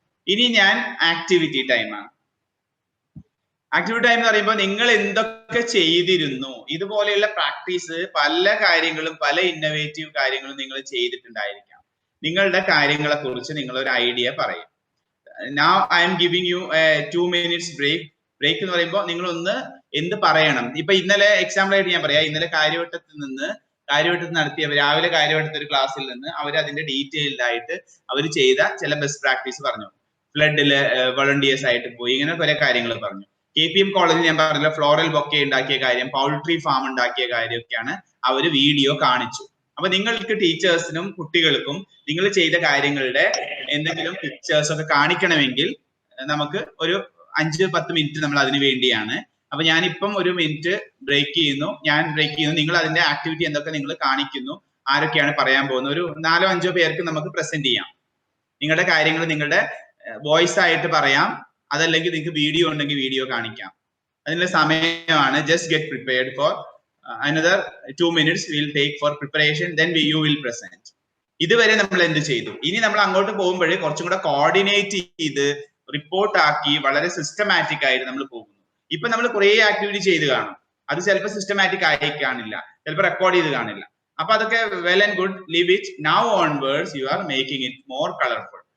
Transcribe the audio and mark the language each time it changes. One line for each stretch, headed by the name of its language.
Malayalam: ഇനി ഞാൻ ആക്ടിവിറ്റി ടൈമാണ്. ആക്ടിവിറ്റി ടൈം എന്ന് പറയുമ്പോൾ നിങ്ങൾ എന്തൊക്കെ ചെയ്തിരുന്നു, ഇതുപോലെയുള്ള പ്രാക്ടീസ് പല കാര്യങ്ങളും, പല ഇന്നോവേറ്റീവ് കാര്യങ്ങളും നിങ്ങൾ ചെയ്തിട്ടുണ്ടായിരിക്കാം. നിങ്ങളുടെ കാര്യങ്ങളെ കുറിച്ച് നിങ്ങൾ ഒരു ഐഡിയ പറയും.
English: Now I am giving you a 2 minutes break.
Malayalam: Break എന്ന് പറയുമ്പോൾ നിങ്ങൾ ഒന്ന് എന്ത് പറയണം. ഇപ്പൊ ഇന്നലെ എക്സാമ്പിൾ ആയിട്ട് ഞാൻ പറയാം. ഇന്നലെ കാര്യവട്ടത്ത് നടത്തിയ, രാവിലെ കാര്യവട്ടത്ത് ഒരു ക്ലാസ്സിൽ നിന്ന് അവർ അതിന്റെ ഡീറ്റെയിൽഡ് ആയിട്ട് അവർ ചെയ്ത ചില ബെസ്റ്റ് പ്രാക്ടീസ് പറഞ്ഞു. ഫ്ലഡില് വളണ്ടിയേഴ്സ് ആയിട്ട് പോയി, ഇങ്ങനെ കുറെ കാര്യങ്ങൾ പറഞ്ഞു. KPM കോളേജിൽ ഞാൻ പറഞ്ഞില്ല, ഫ്ലോറൽ ബൊക്കെ ഉണ്ടാക്കിയ കാര്യം, പൗൾട്രി ഫാം ഉണ്ടാക്കിയ കാര്യമൊക്കെയാണ് അവര് വീഡിയോ കാണിച്ചു. അപ്പൊ നിങ്ങൾക്ക് ടീച്ചേഴ്സിനും കുട്ടികൾക്കും നിങ്ങൾ ചെയ്ത കാര്യങ്ങളുടെ എന്തെങ്കിലും പിക്ചേഴ്സ് ഒക്കെ കാണിക്കണമെങ്കിൽ നമുക്ക് ഒരു 5-10 മിനിറ്റ് നമ്മൾ അതിന് വേണ്ടിയാണ്. അപ്പൊ ഞാനിപ്പം ഒരു മിനിറ്റ് ബ്രേക്ക് ചെയ്യുന്നു. നിങ്ങൾ അതിന്റെ ആക്ടിവിറ്റി എന്തൊക്കെ നിങ്ങൾ കാണിക്കുന്നു, ആരൊക്കെയാണ് പറയാൻ പോകുന്നത്, ഒരു 4-5 പേർക്ക് നമുക്ക് പ്രസന്റ് ചെയ്യാം. നിങ്ങളുടെ കാര്യങ്ങൾ നിങ്ങളുടെ വോയിസ് ആയിട്ട് പറയാം, അതല്ലെങ്കിൽ നിങ്ങൾക്ക് വീഡിയോ ഉണ്ടെങ്കിൽ വീഡിയോ കാണിക്കാം. അതിനുള്ള സമയമാണ്.
English: Just get prepared for another 2 minutes we will take for preparation, then you will present.
Malayalam: ഇതുവരെ നമ്മൾ എന്ത് ചെയ്തു? ഇനി നമ്മൾ അങ്ങോട്ട് പോകുമ്പോഴേ കുറച്ചും കൂടെ കോർഡിനേറ്റ് ചെയ്ത് റിപ്പോർട്ട് ആക്കി വളരെ സിസ്റ്റമാറ്റിക് ആയിട്ട് നമ്മൾ പോകുന്നു. ഇപ്പൊ നമ്മൾ കുറെ ആക്ടിവിറ്റി ചെയ്ത് കാണും, അത് ചിലപ്പോൾ സിസ്റ്റമാറ്റിക് ആയി കാണില്ല, ചിലപ്പോൾ റെക്കോർഡ് ചെയ്ത് കാണില്ല. അപ്പൊ അതൊക്കെ
English: Well and good, leave it. Now onwards you are making it more colourful.